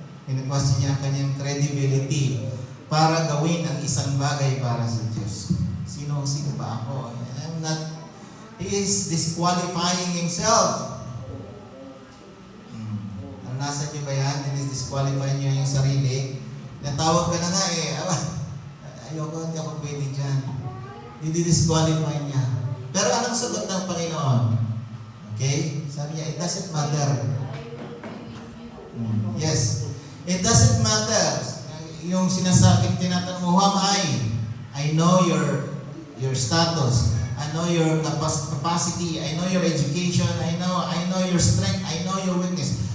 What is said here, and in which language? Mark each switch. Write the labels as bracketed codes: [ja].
[tl] Gina-question niya ang kanyang credibility para gawin ang isang bagay para sa Diyos. Sino ba ako? [en] I'm not. He is disqualifying himself. [tl] Nasa niyo ba yan? Disqualify niyo yung sarili. Natawag ka na nga eh. Ayoko, hindi ako pwede dyan. Didi-disqualify niya. Pero anong sagot ng Panginoon? [en] Okay? [tl] Sabi niya, [en] it doesn't matter. Yes. It doesn't matter. [tl] Yung sinasabing tinatanong mo, [en] who am I? I know your status. I know your capacity. I know your education. I know your strength. I know your weakness.